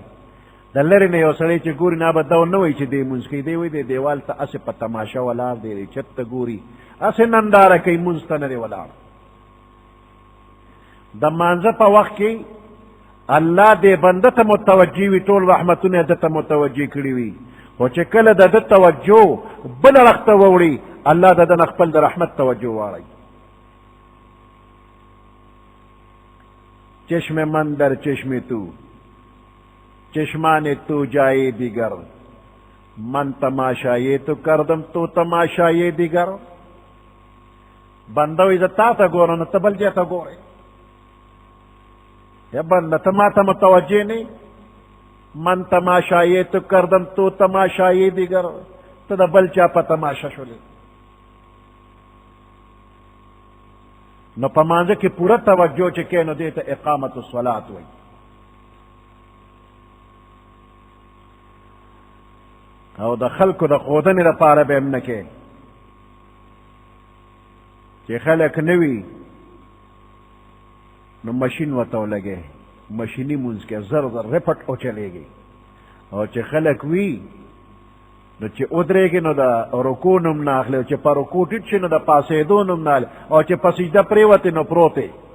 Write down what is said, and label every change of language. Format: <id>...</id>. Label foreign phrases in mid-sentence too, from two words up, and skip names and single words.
<ps>د لرې نه یو سړی چې ګوري نه به دا نه وایي چې دی مونځ کوي، دی وایي دی دیوال ته هسې په تماشه ولاړ دی، چت ته ګوري، هسې ننداره کوي، مونځ ته نه دی ولاړ. د مانځه په وخت کې الله دې بنده ته متوجه وي، ټول رحمتونه ده ته متوجه کړي وي، خو چې کله د ده توجه بل اړخ ته ووړي، الله د ده نه خپل د رحمت توجه واړوي.</ps> <fa>چشم من در چشم تو، چشمان تو جائے دیگر، من تماشائے تو کردم تو تماشائے دیگر.</fa> <ps>بنده وي زه تا ته ګورم نو ته بل ځای ته ګورې، یا بنده ته ما ته متوجه نه،</ps> <fa>من تماشائے تو کردم تو تماشائے دیگر،</fa> <ps>ته د بل چا په تماشه شولې. نو په مانځه کې پوره توجه چې کوې نو دې ته</ps> <ar>اقامت الصلاة</ar> <ps>وایي. او د خلکو د ښودنې لپاره به هم نه کوې، چې خلک نه وي نو مشین ورته ولګې، مشیني مونځ کې زر زر رپټ وچلېږي، او چې خلک وي نو چې ودرېږي نو د رکوع نوم نه اخلي، او چې په رکوع ټیټ شي نو د پاسېدو نوم نه اخلي، او چې په سجده پرېوتې نو پروت دی.</ps>